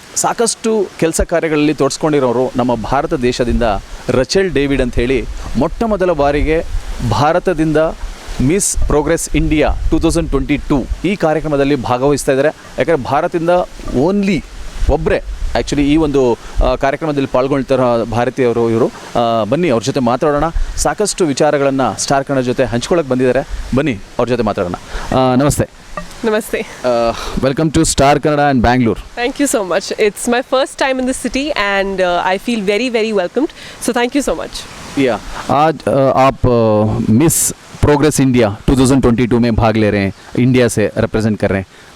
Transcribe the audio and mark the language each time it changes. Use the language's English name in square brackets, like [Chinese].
[Kannada] ಸಾಕಷ್ಟು ಕೆಲಸ ಕಾರ್ಯಗಳಲ್ಲಿ ತೊಡಸ್ಕೊಂಡಿರೋರು ನಮ್ಮ ಭಾರತ ದೇಶದಿಂದ ರಚೆಲ್ ಡೇವಿಡ್ ಅಂತ ಹೇಳಿ ಮೊಟ್ಟ ಮೊದಲ ಬಾರಿಗೆ ಭಾರತದಿಂದ ಮಿಸ್ ಪ್ರೋಗ್ರೆಸ್ ಇಂಡಿಯಾ 2022 ಈ ಕಾರ್ಯಕ್ರಮದಲ್ಲಿ ಭಾಗವಹಿಸ್ತಾ ಇದ್ದಾರೆ. ಯಾಕಂದರೆ ಭಾರತದಿಂದ ಓನ್ಲಿ ಒಬ್ಬರೇ ಆ್ಯಕ್ಚುಲಿ ಈ ಒಂದು ಕಾರ್ಯಕ್ರಮದಲ್ಲಿ ಪಾಲ್ಗೊಳ್ತಾರೋ ಭಾರತೀಯವರು ಇವರು. ಬನ್ನಿ ಅವ್ರ ಜೊತೆ ಮಾತಾಡೋಣ. ಸಾಕಷ್ಟು ವಿಚಾರಗಳನ್ನು ಸ್ಟಾರ್ ಕನ್ನಡ ಜೊತೆ ಹಂಚ್ಕೊಳ್ಳೋಕೆ ಬಂದಿದ್ದಾರೆ. ಬನ್ನಿ ಅವ್ರ ಜೊತೆ ಮಾತಾಡೋಣ. ನಮಸ್ತೆ. [English] Namaste. Welcome to Star Kannada and Bangalore. Thank you so much. It's my first time in the city and I feel very very welcomed. So thank you so much. Yeah. [Hindi] आज आप miss progress India 2022 में भाग ले रहे हैं, India से represent कर रहे हैं.